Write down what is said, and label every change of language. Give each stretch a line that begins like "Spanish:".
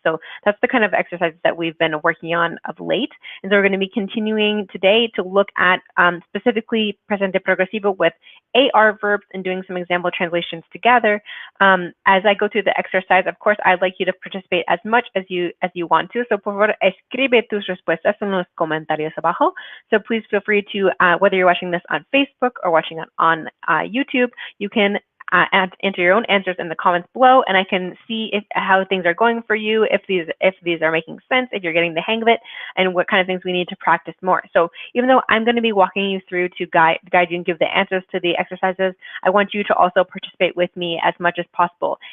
English: So that's the kind of exercises that we've been working on of late, and so we're going to be continuing today to look at specifically Presente Progresivo with AR verbs and doing some example translations together. As I go through the exercise, of course, I'd like you to participate as much as you want to. So
Spanish: por favor, escribe tus respuestas en los comentarios abajo.
English: So please feel free to, whether you're watching this on Facebook or watching it on YouTube, you can enter your own answers in the comments below, and I can see how things are going for you, if these are making sense, if you're getting the hang of it, and what kind of things we need to practice more. So even though I'm going to be walking you through to guide you and give the answers to the exercises, I want you to also participate with me as much as possible.